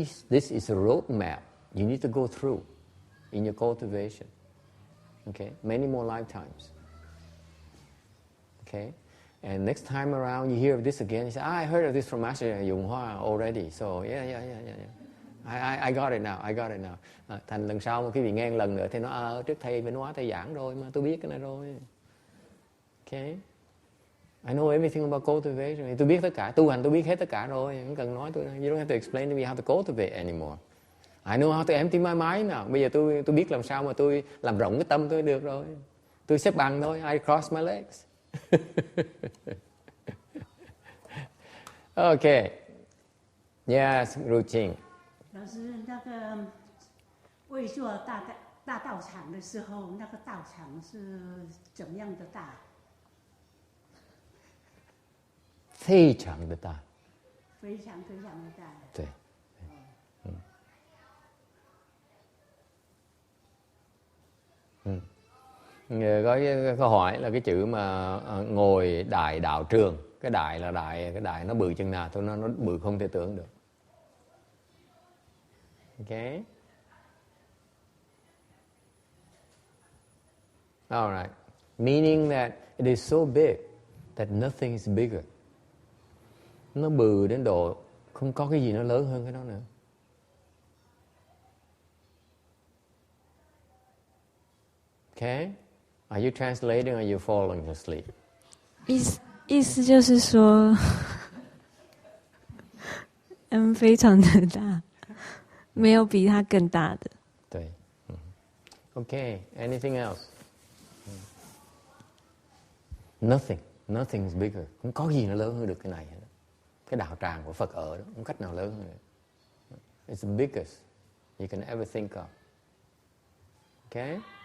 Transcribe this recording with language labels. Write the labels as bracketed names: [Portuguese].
[English] This is a roadmap you need to go through in your cultivation. Okay, many more lifetimes. Okay, and next time around you hear of this again, you say, I heard of this from Master Yung Hoa already. So yeah. I got it now. [Vietnamese] Thành lần sau mà quý vị nghe một lần nữa thì nó trước thầy Vĩnh Hóa thầy giảng rồi mà tôi biết cái này rồi. [English] Okay. I know everything about cultivation. [Vietnamese] Tôi biết tất cả, tu hành tôi biết hết tất cả rồi, không cần nói tôi. [English] You don't have to explain to me how to cultivate anymore. I know how to empty my mind now. [Vietnamese] Bây giờ tôi biết làm sao mà tôi làm rộng cái tâm tôi được rồi. Tôi xếp bằng thôi. [English] I cross my legs. Okay. Yes, routine. [Chinese] 老师，那个为做大道场的时候，那个道场是怎么样的大？非常的大。非常非常的大。对。 [Vietnamese] Có cái câu hỏi là cái chữ mà ngồi đại đạo trường. Cái đại là cái đại nó bự chừng nào thôi, nó bự không thể tưởng được. [English] Okay. All right. Meaning that it is so big that nothing is bigger. [Vietnamese] Nó bự đến độ không có cái gì nó lớn hơn cái đó nữa. [English] Okay. Are you translating or are you falling asleep? [Chinese] 意思就是说，非常的大，没有比它更大的。 [English] 对。Okay. Anything else? Nothing is bigger. [Vietnamese] Không có gì nó lớn hơn được cái này. Cái đạo tràng của Phật ở đó, không cách nào lớn hơn nữa. [English] It's the biggest you can ever think of. Okay?